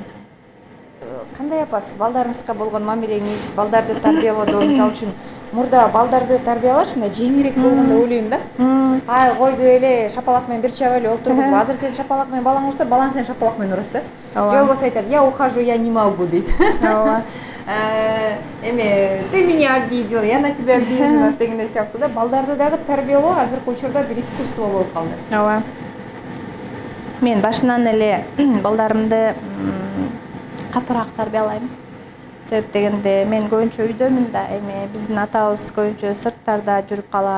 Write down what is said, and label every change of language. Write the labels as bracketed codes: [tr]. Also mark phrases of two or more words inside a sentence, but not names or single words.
[ky] Кандай апасыз балдарыңызга болгон мамилеңиз, балдарды тарбиялоодо мисалы үчүн мурда балдарды тарбиялаш мындай жеңилирээк болгон деп ойлойм да. Ай койду эле шапалак менен бир чаба эле отургузуп, азыр сен шапалак менен балаң урса, балаң сени шапалак менен урат да. Же болбосо айтат, [ru] я ухожу, я не могу [ky] дейт. Ооба. Эми [ru] ты меня обидел, я на тебя обижена [ky] дегендей сыяктуу да. Балдарды дагы тарбиялоо азыркы учурда бир искусство болуп калды. Ооба. Мен башынан эле балдарымды катуураак тарбиялайм. Себеп дегенде мен көбүнчө үйдөмүн да, эми биздин атабыз көбүнчө сырттарда жүрүп калат.